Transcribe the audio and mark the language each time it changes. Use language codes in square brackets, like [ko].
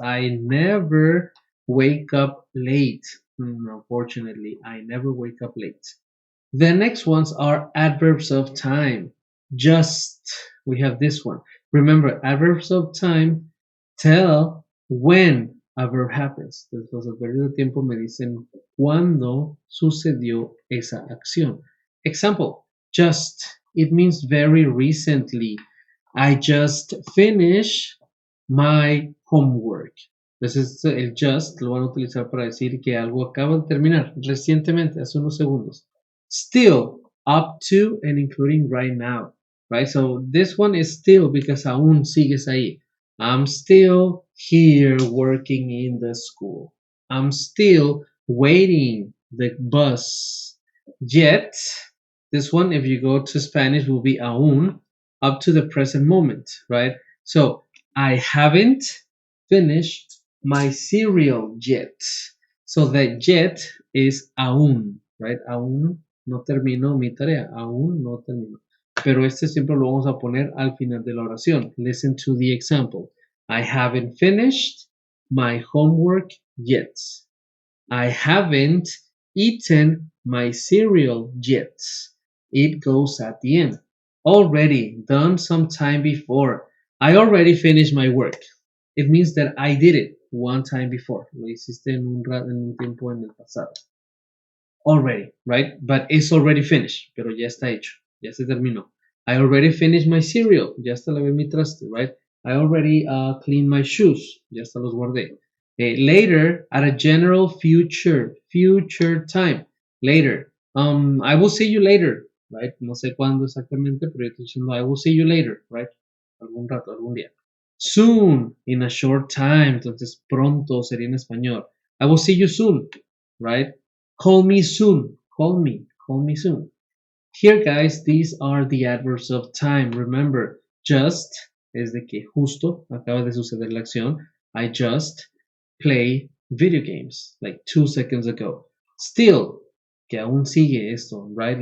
[en] I never wake up late. Unfortunately, I never wake up late. The next ones are adverbs of time. Just, we have this one. Remember, adverbs of time tell when a verb happens. [es] Los adverbios de tiempo me dicen cuándo sucedió esa acción. [en] Example, just. It means very recently. I just finished my homework. [es] Entonces, el just lo van a utilizar para decir que algo acaba de terminar recientemente, hace unos segundos. [en] Still, up to and including right now, right? So this one is still because [es] aún sigues ahí. [en] I'm still here working in the school. I'm still waiting the bus. Yet, this one, if you go to Spanish, will be aún, up to the present moment, right? So I haven't finished my cereal yet. So the yet is aún, right? [es] Aún no termino mi tarea, aún no termino. Pero este siempre lo vamos a poner al final de la oración. [en] Listen to the example. I haven't finished my homework yet. I haven't eaten my cereal yet. It goes at the end. Already done some time before. I already finished my work. It means that I did it one time before. [es] Lo hiciste en un tiempo en el pasado. [en] Already, right? But it's already finished. [es] Pero ya está hecho. Ya se terminó. [en] I already finished my cereal. [es] Ya hasta lavé mi traste, [en] right? I already cleaned my shoes. [es] Ya hasta los guardé. [en] Later, at a general future time. Later. I will see you later, right? [es] No sé cuándo exactamente, pero yo estoy diciendo [en] I will see you later, right? [es] Algún rato, algún día. [en] Soon, in a short time. [es] Entonces, pronto sería en español. [en] I will see you soon, right? Call me soon. Call me soon. Here, guys, these are the adverbs of time. [es] Remember, just es de que justo acaba de suceder la acción. [en] I just play video games like 2 seconds ago. [es] Still, que aún sigue esto, right?